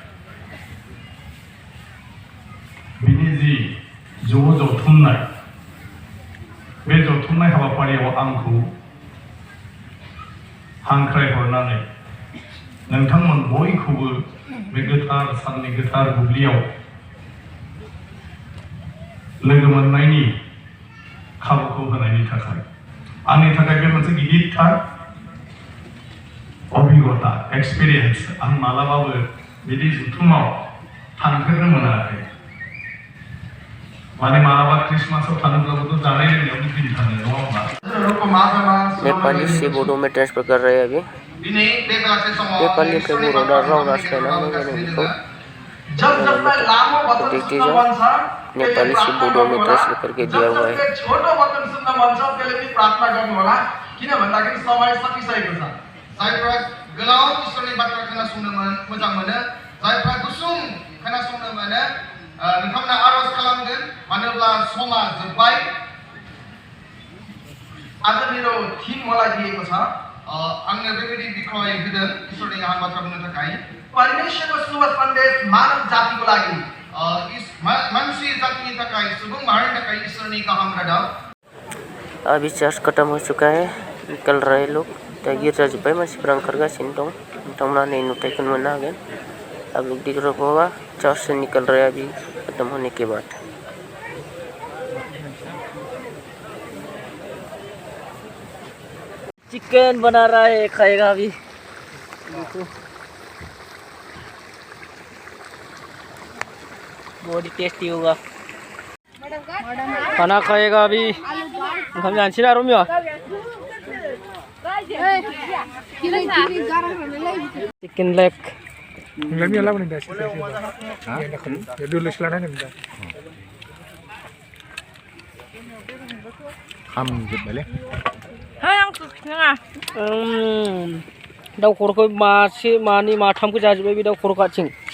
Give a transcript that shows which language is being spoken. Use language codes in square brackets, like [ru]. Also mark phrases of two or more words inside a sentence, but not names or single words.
[brx] बिनि जि ज' जथुमनाय, बे जथुमनाय हाबाफारियाव आंखौ हांख्रायहरनानै नोंथांमोन बयखौबो बे गोथार साननि गोथार बुब्लियाव लोगो मोननायनि खाबुखौ होनायनि थाखाय आंनि थाखाय बे मोनसे गिदिरथार अभिगता, एक्सपिरियेन्स। आं मालाबाबो बिदि जथुमाव थांफेरनो मोनाखै। माने मालाबा क्रिसमासाव थाङोब्लाबोथ' जानाय लोंनायावनो दिन थाङो, नङा होमबा? [hi] नेपाली से बोडो में ट्रांसफर कर रहे हैं अभी। नेपाली के [brx] बोडो राव राष्ट्रना बेखौ [hi] देखते जाओ। नेपाली से बोडो में ट्रांसफर करके दिया हुआ है। [brx] जायफ्रा गोलाव इसोरनि बाथ्रा खोनासंनो मोजां मोनो, जायफ्रा गुसुं खोनासंनो मोनो, नोंथांमोना आरज खालामगोन, मानोब्ला समा जोब्बाय। [ne] आजनिरो थीम मलाई दिएको छ। [brx] आंनो बेबायदि बिखय होदों इसोरनि गाहाम बाथ्रा बुंनो थाखाय। [ne] परमेश्वरको शुभ सन्देश मानव जातिको लागि, [brx] मानसी जातिनि थाखाय, सुबुं माहारिनि थाखाय इसोरनि गाहाम रादाब। [hi] अभी चर्च खत्म हो चुका है, निकल रहे लोग। [brx] गिर्जा जोब्बाय, मानसिफ्रा ओंखारगासिनो दं। नोंथांमोना नै नुथायखौ मोननो हागोन। [hi] अब लोग दिख रहा होगा, चर्च से निकल रहे अभी खत्म होने के बाद। चिकन बना रहा है, खाएगा अभी। देखो बहुत ही टेस्टी होगा। खाना खाएगा अभी। [brx] हम जानसी ना रोमियो चिकन लेग दाउ खर'खौ मासे मानै माथामखौ जाजोब्बाय बे दाउ खर'खौ आथिं।